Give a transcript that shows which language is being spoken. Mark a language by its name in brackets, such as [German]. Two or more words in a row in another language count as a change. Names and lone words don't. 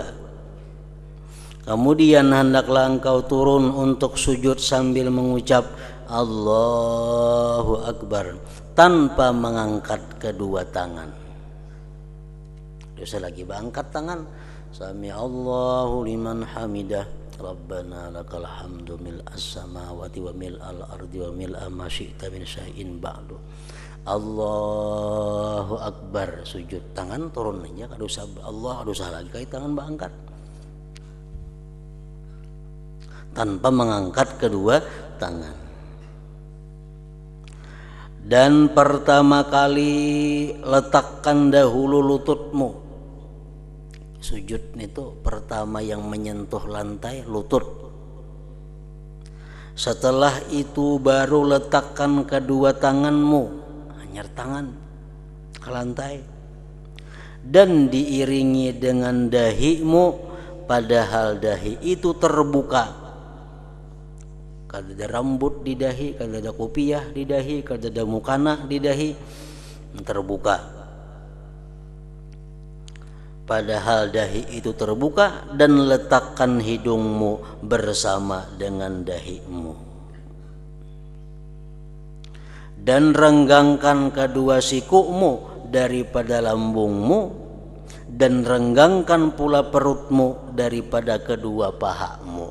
[Indonesian] Kemudian hendaklah engkau turun untuk sujud sambil mengucap Allahu Akbar tanpa mengangkat kedua tangan. [Banjar] Dosa lagi angkat tangan. [Arabic] سمع الله لمن حمده. ربنا لك الحمد ملء السماوات وملء الأرض وملء ما شئت من شيء بعد. الله أكبر, [Banjar] sujud tangan turun aja, kada usah Allah, kada usah lagi kait tangan angkat. [Indonesian] Tanpa mengangkat kedua tangan. Dan pertama kali letakkan dahulu lututmu. Sujud itu pertama yang menyentuh lantai lutut. Setelah itu baru letakkan kedua tanganmu, hanya tangan ke lantai, dan diiringi dengan dahimu, padahal dahi itu terbuka. [Banjar] Kada ada rambut di dahi, kada ada kopiah di dahi, kada ada mukana di dahi, terbuka. [Indonesian] Padahal dahi itu terbuka, dan letakkan hidungmu bersama dengan dahimu. Dan renggangkan kedua sikumu daripada lambungmu, dan renggangkan pula perutmu daripada kedua pahamu.